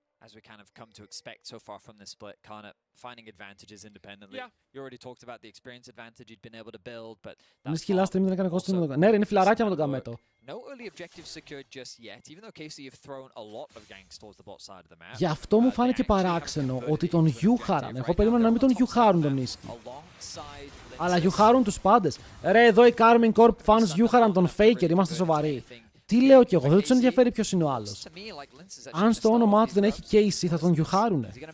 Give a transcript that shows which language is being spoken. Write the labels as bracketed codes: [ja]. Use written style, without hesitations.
[en] As we kind of come to expect so far from this split, Kana finding advantages independently. You already talked about the experience advantage he'd been able to build, but [el] Niski [en] last time [el] δεν έκανε κόστος. Ναι, είναι φιλαράκια με τον Καμέτο. [en] No early objectives secured just yet, even though KC have thrown a lot of ganks towards the bot side of the map. [el] Γι' αυτό μου φάνηκε παράξενο ότι τον γιούχαραν. Εγώ περίμενα να μην τον γιούχαρουν τον Niski. Αλλά γιούχαρουν τους πάντες. Ρε, εδώ οι Carmine Corp fans γιούχαραν τον Faker, είμαστε σοβαροί. Τι λέω κι εγώ, δεν τους ενδιαφέρει ποιος είναι ο άλλος. Αν στο όνομά του δεν έχει Casey, θα τον γιουχάρουνε.